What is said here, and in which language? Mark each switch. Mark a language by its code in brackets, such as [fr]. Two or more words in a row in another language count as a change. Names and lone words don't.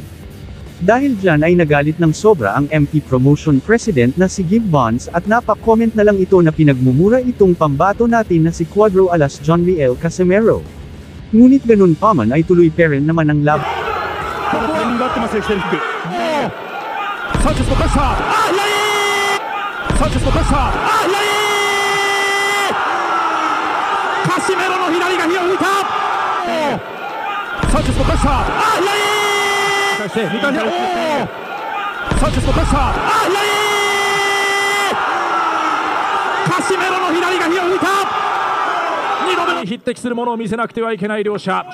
[tl] Dahil dyan ay nagalit ng sobra ang MT Promotion President na si Gib Bonds at napak-comment na lang ito na pinagmumura itong pambato natin na si Cuadro alas Jonriel Casemiro. Ngunit ganun pa man ay tuloy pa rin naman ang laban. [ja] Casemiro の左が火を吹いた。サンチェスのプレッシャー。左。対して見たね。サンチェスのプレッシャー。カシメロの左が火を吹いた。2度目に匹敵するものを見せなくてはいけない両者。